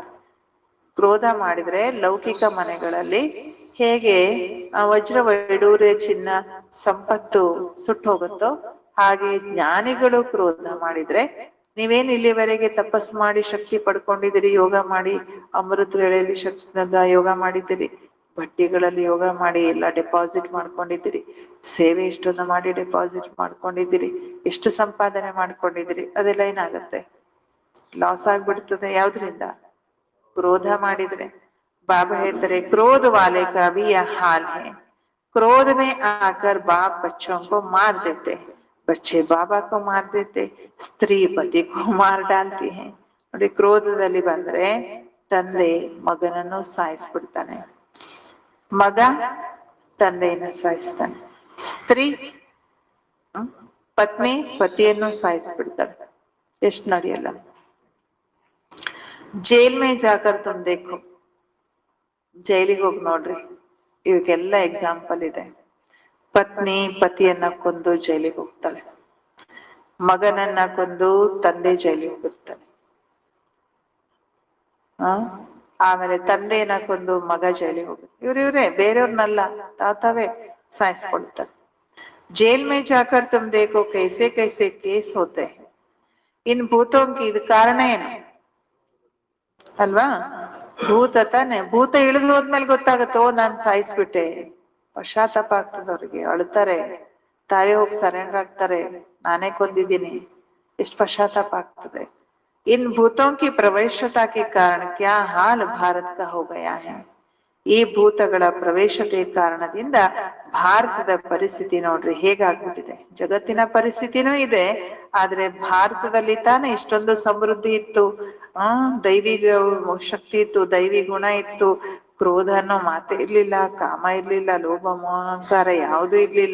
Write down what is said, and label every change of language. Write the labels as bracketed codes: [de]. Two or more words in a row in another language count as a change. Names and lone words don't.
[kn] ಕ್ರೋಧ ಮಾಡಿದ್ರೆ ಲೌಕಿಕ ಮನೆಗಳಲ್ಲಿ ಹೇಗೆ ವಜ್ರ ವೈಡೂರ್ಯ ಚಿನ್ನ ಸಂಪತ್ತು ಸುಟ್ಟು ಹೋಗುತ್ತೋ ಹಾಗೆ ಜ್ಞಾನಿಗಳು ಕ್ರೋಧ ಮಾಡಿದ್ರೆ, ನೀವೇನ್ ಇಲ್ಲಿವರೆಗೆ ತಪಸ್ ಮಾಡಿ ಶಕ್ತಿ ಪಡ್ಕೊಂಡಿದ್ದೀರಿ, ಯೋಗ ಮಾಡಿ ಅಮೃತ ವೇಳೆಯಲ್ಲಿ ಶಕ್ತಿಯಿಂದ ಯೋಗ ಮಾಡಿದ್ದೀರಿ, ಬಟ್ಟೆಗಳಲ್ಲಿ ಯೋಗ ಮಾಡಿ ಎಲ್ಲ ಡೆಪಾಸಿಟ್ ಮಾಡ್ಕೊಂಡಿದ್ದೀರಿ, ಸೇವೆ ಎಷ್ಟೊಂದು ಮಾಡಿ ಡೆಪಾಸಿಟ್ ಮಾಡ್ಕೊಂಡಿದ್ದೀರಿ, ಎಷ್ಟು ಸಂಪಾದನೆ ಮಾಡ್ಕೊಂಡಿದ್ದೀರಿ, ಅದೆಲ್ಲ ಏನಾಗುತ್ತೆ, ಲಾಸ್ ಆಗ್ಬಿಡ್ತದೆ. ಯಾವ್ದ್ರಿಂದ, ಕ್ರೋಧ ಮಾಡಿದ್ರೆ. ಬಾಬಾ ಹೇಳ್ತಾರೆ [hi] क्रोध वाले का भी यह हाल है. क्रोध में आकर बाप बच्चों को मार देते. बच्चे बाबा को मार देते, स्त्री पति को मार डालती है. [kn] ನೋಡಿ ಕ್ರೋಧದಲ್ಲಿ ಬಂದ್ರೆ ತಂದೆ ಮಗನನ್ನು ಸಾಯಿಸ್ಬಿಡ್ತಾನೆ, ಮಗ ತಂದೆಯನ್ನು ಸಾಯಿಸ್ತಾನೆ, ಸ್ತ್ರೀ ಪತ್ನಿ ಪತಿಯನ್ನು ಸಾಯಿಸ್ಬಿಡ್ತಾಳೆ. ಎಷ್ಟು ನಡೆಯಲ್ಲ. [hi] जेल में जाकर तुम देखो, [kn] ಜೈಲಿಗೆ ಹೋಗಿ ನೋಡ್ರಿ, ಇವಕ್ಕೆಲ್ಲ ಎಕ್ಸಾಂಪಲ್ ಇದೆ. ಪತ್ನಿ ಪತಿಯನ್ನ ಕೊಂದು ಜೈಲಿಗೆ ಹೋಗ್ತಾಳೆ, ಮಗನನ್ನ ಕೊಂದು ತಂದೆ ಜೈಲಿಗೆ ಹೋಗ್ತಾನೆ, ಆಮೇಲೆ ತಂದೆಯನ್ನ ಕೊಂದು ಮಗ ಜೈಲಿಗೆ ಹೋಗುತ್ತೆ. ಇವ್ರೇ ಬೇರೆಯವ್ರನ್ನಲ್ಲ, ತಾವೇ ಸಾಯಿಸ್ಕೊಳ್ತಾರೆ. [hi] जेल में जाकर तुम देखो कैसे कैसे केस होते हैं. इन भूतों की [kn] ಇದು ಕಾರಣ ಏನು ಅಲ್ವಾ? ಭೂತ ತಾನೆ. ಭೂತ ಇಳಿದು ಹೋದ್ಮೇಲೆ ಗೊತ್ತಾಗತ್ತೋ ನಾನ್ ಸಾಯಿಸ್ಬಿಟ್ಟೆ. ಪಶ್ಚಾತ್ತಾಪ ಆಗ್ತದೆ ಅವ್ರಿಗೆ, ಅಳ್ತಾರೆ, ತಾವೇ ಹೋಗಿ ಸರೆಂಡರ್ ಆಗ್ತಾರೆ, ನಾನೇ ಕೊಂದಿದ್ದೀನಿ. ಎಷ್ಟು ಪಶ್ಚಾತ್ತಾಪ ಆಗ್ತದೆ. [hi] इन भूतों की प्रवेशता के कारण क्या हाल भारत का हो गया है. [kn] ಈ ಭೂತಗಳ ಪ್ರವೇಶತೆ ಕಾರಣದಿಂದ ಭಾರತದ ಪರಿಸ್ಥಿತಿ ನೋಡ್ರಿ ಹೇಗಾಗ್ಬಿಟ್ಟಿದೆ. ಜಗತ್ತಿನ ಪರಿಸ್ಥಿತಿನೂ ಇದೆ, ಆದ್ರೆ ಭಾರತದಲ್ಲಿ ತಾನೇ ಇಷ್ಟೊಂದು ಸಮೃದ್ಧಿ ಇತ್ತು, ದೈವಿ ಶಕ್ತಿ ಇತ್ತು, ದೈವಿ ಗುಣ ಇತ್ತು, ಕ್ರೋಧ ಅನ್ನೋ ಮಾತೆ ಇರ್ಲಿಲ್ಲ, ಕಾಮ ಇರ್ಲಿಲ್ಲ, ಲೋಭ ಅಹಂಕಾರ ಯಾವುದೂ ಇರ್ಲಿಲ್ಲ.